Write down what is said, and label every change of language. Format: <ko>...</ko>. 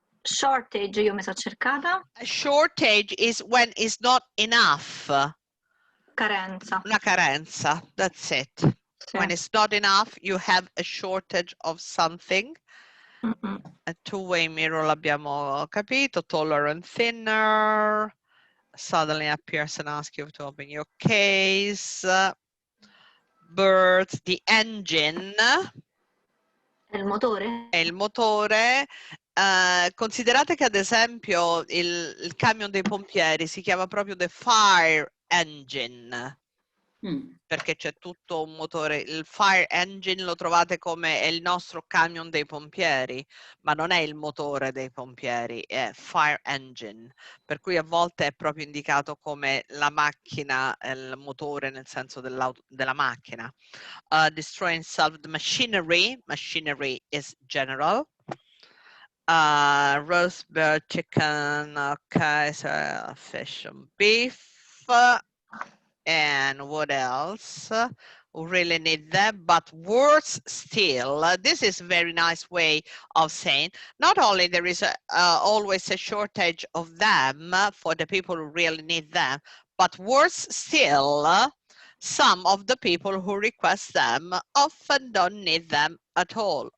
<it>Shortage, io mi sono cercata.</it> <en>A shortage is when it's not enough.</en> <it>Carenza. Una carenza,</it> <en>that's it.</en> <it>Sì.</it> <en>When it's not enough, you have a shortage of something. A two-way mirror</en> <it>l'abbiamo capito.</it> <en>Taller and thinner. Suddenly appears and asks you to open your case. Birds, the engine.</en> <it>È il motore? È il motore. Considerate che ad esempio il camion dei pompieri si chiama proprio the fire engine. perché c'è tutto un motore. Il fire engine lo trovate come è il nostro camion dei pompieri, ma non è il motore dei pompieri, è fire engine, per cui a volte è proprio indicato come la macchina, il motore nel senso della macchina.</it> <en>Destroying salvaged machinery, machinery is general. Roast bird, chicken, okay, so fish and beef. And what else? We really need them, but worse still, this is a very nice way of saying, not only there is always a shortage of them for the people who really need them, but worse still, some of the people who request them often don't need them at all.</en>